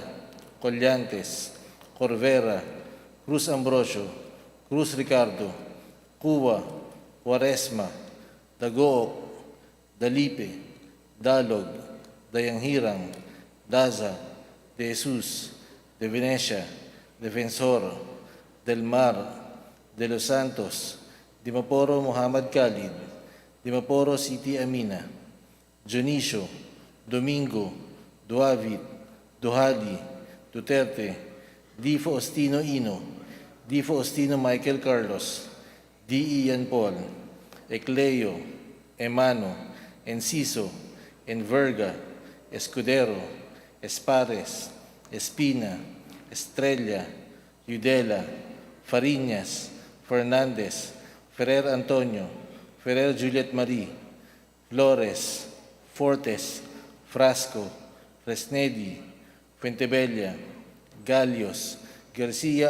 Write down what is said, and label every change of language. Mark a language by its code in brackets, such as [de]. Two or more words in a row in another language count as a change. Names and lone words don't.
[en] Collantes, Corvera, Cruz Ambrosio, Cruz Ricardo, Cuba, Quaresma, Dagook, Dalipe, Dalog, Dayanghirang, Daza, De Jesus, De Venecia, Defensor, Del Mar, De Los Santos, Dimaporo Muhammad Khalid, Dimaporo Siti Amina, Dionisio, Domingo, Duavit, Duhali, Duterte, Di Faustino Ino, Di Faustino Michael Carlos, D. Ian Paul, Ecleo, Emano, Enciso, Enverga, Escudero, Espares, Espina, Estrella, Yudela, Fariñas, Fernandez, Ferrer Antonio, Ferrer Juliet Marie, Flores, Fortes, Frasco, Fresnedi, Fuentebella, Galios, Garcia